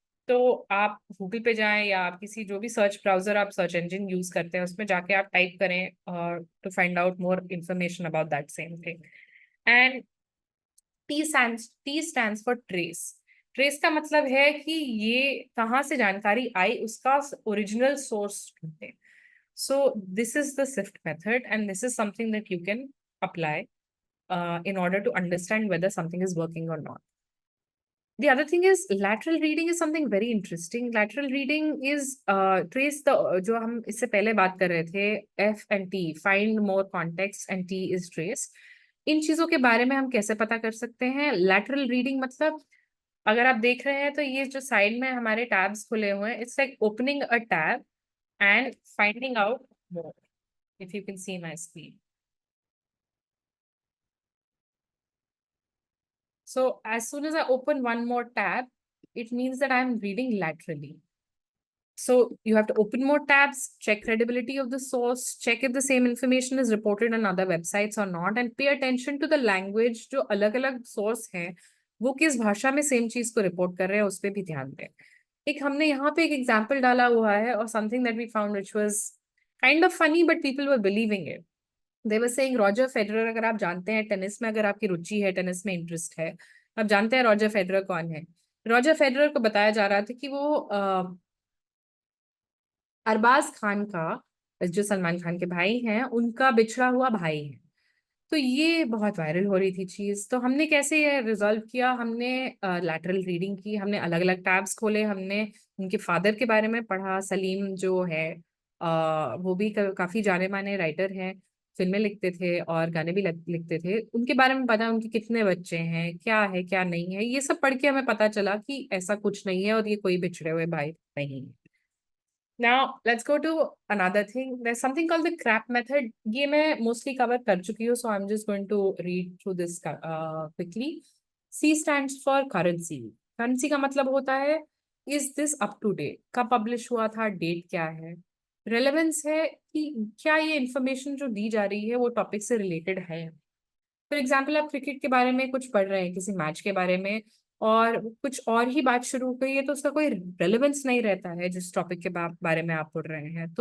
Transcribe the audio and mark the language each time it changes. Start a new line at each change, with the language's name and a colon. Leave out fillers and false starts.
Hindi: तो आप गूगल पे जाएं, या आप किसी जो भी सर्च ब्राउजर आप सर्च इंजन यूज करते हैं उसमें जाके आप टाइप करें
English: To find out more information about that same thing. And T stands for trace.
Hindi: Trace का मतलब है कि ये कहाँ से जानकारी आई, उसका ओरिजिनल सोर्स ढूंढते।
English: So this is the SIFT method, and this is something that you can apply in order to understand whether something is working or not. The other thing is lateral reading is something very interesting. Lateral reading is trace the
Hindi: जो हम इससे पहले बात कर रहे थे,
English: F and T, find more context, and T is trace.
Hindi: इन चीजों के बारे में हम कैसे पता कर सकते हैं? lateral reading मतलब अगर आप देख रहे हैं तो ये जो साइड में हमारे टैब्स खुले हुए हैं,
English: it's like opening a tab and finding out more. If you can see my screen. So as soon as I open one more tab, it means that I'm reading laterally. So you have to open more tabs, check credibility of the source, check if the same information is reported on other websites or not, and pay attention to the language.
Hindi: जो अलग-अलग source हैं, वो किस भाषा में same चीज को report कर रहे हैं, उस पे भी ध्यान दें। एक हमने यहाँ पे एक example डाला हुआ है,
English: और something that we found which was kind of funny, but people were believing it. They were saying
Hindi: Roger Federer, अगर आप जानते हैं टेनिस में, अगर आपकी रुचि है, टेनिस में इंटरेस्ट है, आप जानते हैं रॉजर फेडरर कौन है। रॉजर फेडरर को बताया जा रहा था कि वो अरबाज खान का, जो सलमान खान के भाई हैं, उनका बिछड़ा हुआ भाई है। तो ये बहुत वायरल हो रही थी चीज। तो हमने कैसे ये रिजॉल्व किया? हमने लैटरल रीडिंग की, हमने अलग अलग टैब्स खोले, हमने उनके फादर के बारे में पढ़ा। सलीम जो है वो भी काफी जाने माने राइटर हैं, फिल्में लिखते थे और गाने भी लिखते थे। उनके बारे में पता, उनके कितने बच्चे हैं, क्या है क्या नहीं है, ये सब पढ़ के हमें पता चला कि ऐसा कुछ नहीं है और ये कोई बिछड़े हुए भाई नहीं है।
English: Now let's go to another thing. There's something called the CRAP method.
Hindi: ये मैं mostly cover कर चुकी हूँ,
English: so I'm just going to read through this quickly. C stands for currency. Currency
Hindi: का मतलब होता है
English: is this up to date?
Hindi: कब publish हुआ था, date क्या है? Relevance है कि क्या ये information जो दी जा रही है वो topic से related है। फॉर एग्जाम्पल, आप क्रिकेट के बारे में कुछ पढ़ रहे हैं, किसी मैच के बारे में, और कुछ और ही बात शुरू हो गई है, तो उसका कोई रेलेवेंस नहीं रहता है जिस टॉपिक के बारे में आप पढ़ रहे हैं।